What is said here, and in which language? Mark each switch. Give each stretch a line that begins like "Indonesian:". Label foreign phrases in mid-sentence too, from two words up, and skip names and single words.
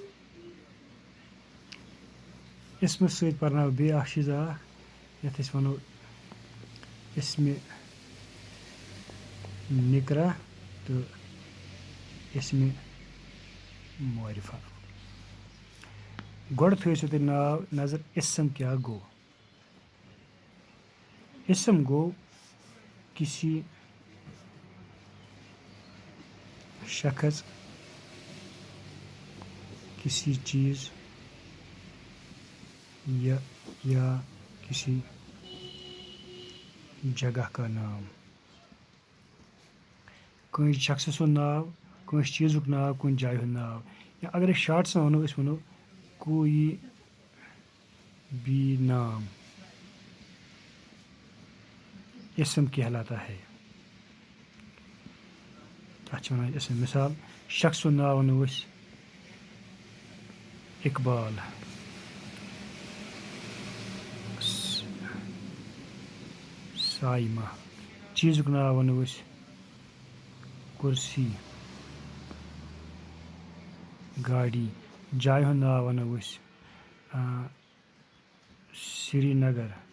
Kashmiri: اِسمہٕ سۭتۍ پَرناوو بیٚیہِ اَکھ چیٖز اَکھ یَتھ أسۍ وَنو اِسمہِ نِکرا تہٕ اِسمہِ معرفہ گۄڈٕ تھٲیِو تُہۍ ناو نظر اِسم کیٛاہ گوٚو اِسم گوٚو
Urdu: کسی شخص کسی چیز یا کسی جگہ کا نام
Kashmiri: کٲنٛسہِ شخصہٕ سُنٛد ناو کٲنٛسہِ چیٖزُک ناو کُنہِ جایہِ ہُنٛد ناو یا اگر أسۍ شاٹَس منٛز وَنو أسۍ وَنو
Urdu: کویی بھی نام اِسم کہلاتا ہے
Kashmiri: تَتھ چھِ وَنان اِسم مِثال شخص سُنٛد ناو وَنو أسۍ اقبال سایمہ چیٖزُک ناو وَنو أسۍ کُرسی گاڑی جایہِ ہُنٛد ناو وَنو أسۍ سرینگر